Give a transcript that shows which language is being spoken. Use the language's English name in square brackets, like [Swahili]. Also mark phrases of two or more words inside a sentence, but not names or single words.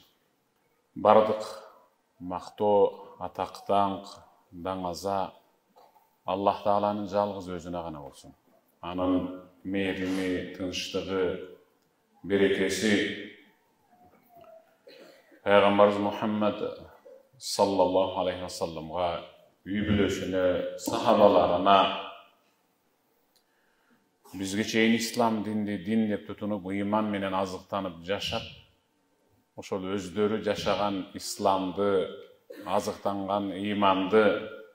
[Kyrgyz] Бардык мактоо, атак, даңаза Аллах Тааланын жалгыз өзүнө гана болсун. Анын мерими, тынчтыгы, берекеси Пайгамбарыбыз Мухаммад [Arabic] صلى الله عليه وسلم, [Kyrgyz] үй бүлөсүнө, сахабаларына, бизге чейин ислам динди дин деп тутунуп, ыйман менен азыктанып жашап, ошол өздөрү жашаган исламды, азыктанган ыйманды